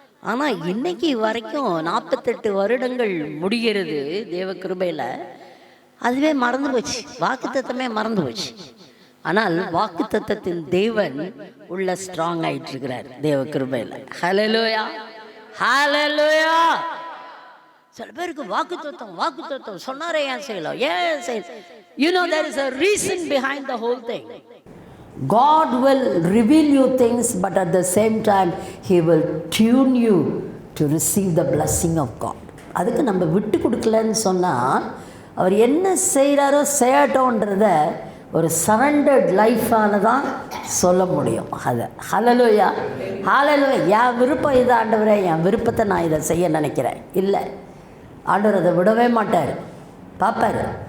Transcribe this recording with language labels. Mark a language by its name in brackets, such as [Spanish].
[Tamil] ஆனா இன்னைக்கு வரைக்கும் 48 வருடங்கள் முடிகிறது தேவ கிருபையில, அதுவே மறந்து போச்சு, வாக்குத்தத்தமே மறந்து போச்சு. ஆனால் வாக்குத்தத்தத்தின் தேவன் உள்ள ஸ்ட்ராங் ஆயிட்டு இருக்கிறார் தேவ கிருபையில. ஹல்லேலூயா, ஹல்லேலூயா. சில பேருக்கு வாக்குத்தத்தம் சொன்னாரே ஏன் செய்யலாம், ஏன் செய்யலாம்? [English] You know there is a reason behind the whole thing. God will reveal you things, but at the same time he will tune you to receive the blessing of God. [Tamil] அதுக்கு நம்ம விட்டு கொடுக்கலன்னு சொன்னால் அவர் என்ன செய்கிறாரோ செய்யட்டோன்றத ஒரு சரண்டர்ட் லைஃபான தான் சொல்ல முடியும். அதை ஹல்லேலூயா, ஹல்லேலூயா. என் விருப்பம் இது ஆண்டவரே, என் விருப்பத்தை நான் இதை செய்ய நினைக்கிறேன், இல்லை, ஆண்டவர் அதை விடவே மாட்டார், பார்ப்பார்.